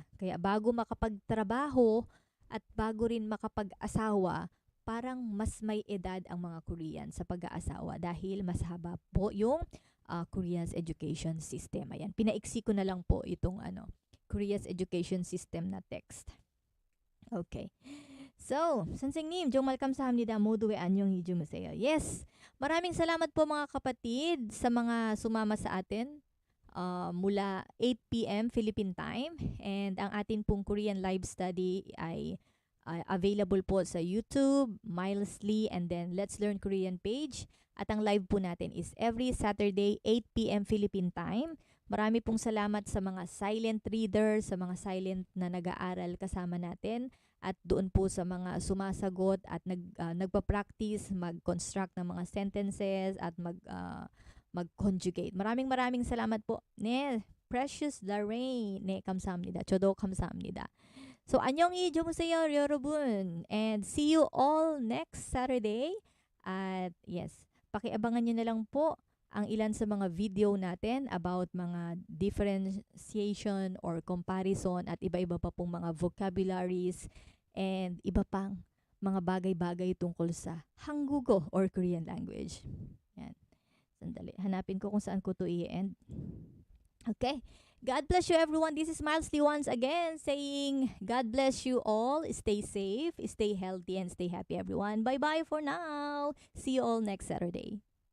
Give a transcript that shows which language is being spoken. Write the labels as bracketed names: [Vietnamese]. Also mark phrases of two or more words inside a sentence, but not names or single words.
[Filipino] Kaya bago makapagtrabaho at bago rin makapag-asawa, parang mas may edad ang mga Korean sa pag-aasawa dahil mas haba po yung [English] Korea's education system. [Filipino] Ayan, pinaiksi ko na lang po itong [English] Korea's education system [Filipino] na text. [English] Okay. So, [Korean] 선생님, 정말 감사합니다. 모두의 안녕히 주무세요. [Filipino] Yes, maraming salamat po mga kapatid sa mga sumama sa atin mula 8 p.m. [English] Philippine time. [Filipino] And ang atin pong [English] Korean live study [Filipino] ay available po sa YouTube, Milesly, [English] and then Let's Learn Korean page. [Filipino] At ang live po natin is every Saturday, 8 p.m. [English] Philippine time. [Filipino] Marami pong salamat sa mga silent reader, sa mga silent na nag-aaral kasama natin, at doon po sa mga sumasagot at nagpa-practice, mag-construct ng mga sentences at mag-conjugate. Maraming salamat po. Ne, Precious Lorraine. [Korean] Ne, 감사합니다. 저도 감사합니다. So, 안녕히 주무세요, 여러분. [English] And see you all next Saturday. [Filipino] At yes, pakiabangan nyo na lang po ang ilan sa mga video natin about mga differentiation or comparison at iba-iba pa pong mga vocabularies and iba pang mga bagay-bagay tungkol sa Hanggugo or [English] Korean language. [Filipino] Yan. Sandali. Hanapin ko kung saan ko to i-end. Okay. [English] God bless you everyone. This is Milesly once again saying God bless you all. Stay safe, stay healthy, and stay happy everyone. Bye-bye for now. See you all next Saturday.